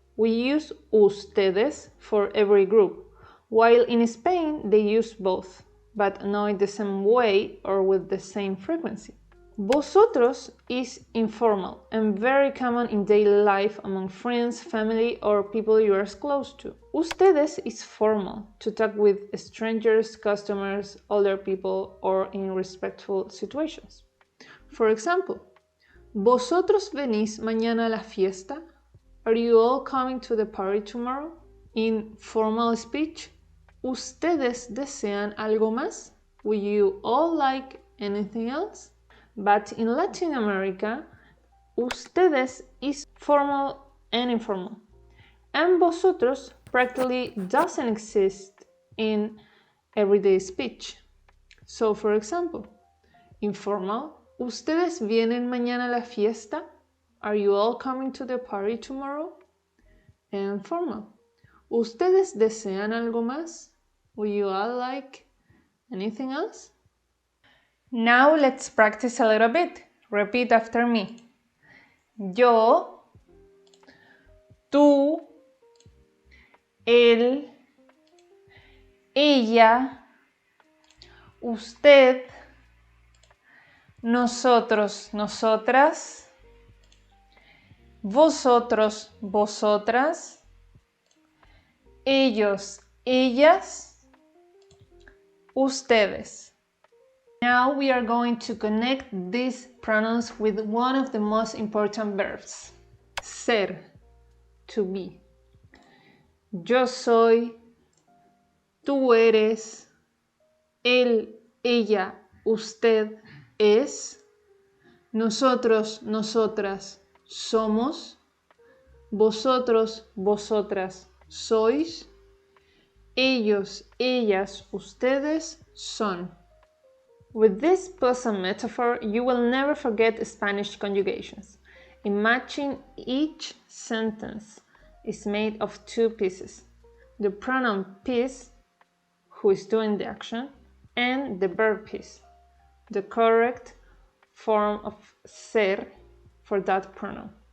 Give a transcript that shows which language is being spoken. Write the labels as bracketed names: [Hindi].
[English] We use ustedes for every group, while in Spain they use both, but not in the same way or with the same frequency. Vosotros is informal and very common in daily life among friends, family, or people you are close to. Ustedes is formal, to talk with strangers, customers, older people, or in respectful situations. For example, [Spanish] ¿Vosotros venís mañana a la fiesta? [English] Are you all coming to the party tomorrow? In formal speech, [Spanish] ¿Ustedes desean algo más? [English] Will you all like anything else? But in Latin America, ustedes is formal and informal, and vosotros practically doesn't exist in everyday speech. So, for example, informal, [Spanish] ¿Ustedes vienen mañana a la fiesta? [English] Are you all coming to the party tomorrow? And formal, [Spanish] ¿Ustedes desean algo más? [English] Will you all like anything else? Now let's practice a little bit. Repeat after me. [Spanish] Yo, tú, él, ella, usted, nosotros, nosotras, vosotros, vosotras, ellos, ellas, ustedes. [English] Now we are going to connect these pronouns with one of the most important verbs. Ser, to be. [Spanish] Yo soy, tú eres, él, ella, usted, es, nosotros, nosotras, somos, vosotros, vosotras, sois, ellos, ellas, ustedes, son. [English] With this plus a metaphor, you will never forget Spanish conjugations. Imagine each sentence is made of two pieces. The pronoun piece, who is doing the action, and the verb piece, the correct form of ser for that pronoun.